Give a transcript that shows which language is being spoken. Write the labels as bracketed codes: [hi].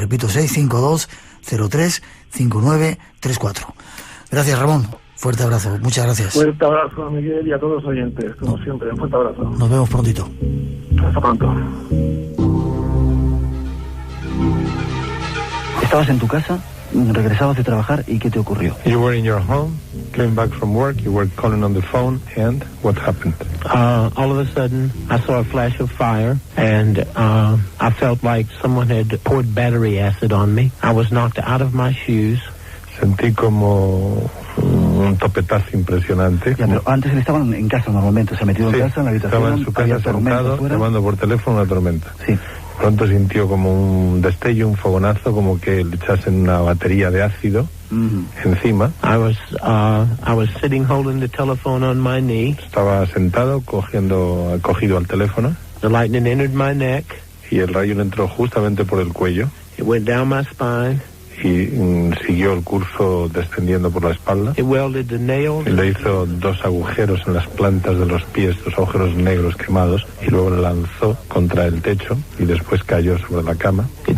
[es] Repito, 652 03 5934. Gracias, Ramón. Fuerte abrazo. Muchas gracias. Fuerte abrazo a Miguel y a todos los oyentes, como siempre. Un fuerte abrazo. Nos vemos prontito. Hasta pronto. Estabas en tu casa, regresabas de trabajar, ¿y qué te ocurrió? [en] You were in your home, came back from work, you were calling on the phone, and what happened? All of a sudden, I saw a flash of fire, and I felt like someone had poured battery acid on me. I was knocked out of my shoes. [es] Sentí como un topetazo impresionante. Ya, pero antes él estaba en casa normalmente, se metió en casa, en la habitación. Estaba en su casa sentado, llamando por teléfono una tormenta. Sí. Pronto sintió como un destello, un fogonazo, como que le echasen una batería de ácido encima. [en] I was sitting holding the telephone on my knee. [es] Estaba sentado, cogido al teléfono. [en] The lightning entered my neck. [es] Y el rayo le entró justamente por el cuello. [en] It went down my spine. [es] y siguió el curso descendiendo por la espalda. Y le hizo 2 agujeros en las plantas de los pies, 2 agujeros negros quemados, y luego le lanzó contra el techo y después cayó sobre la cama.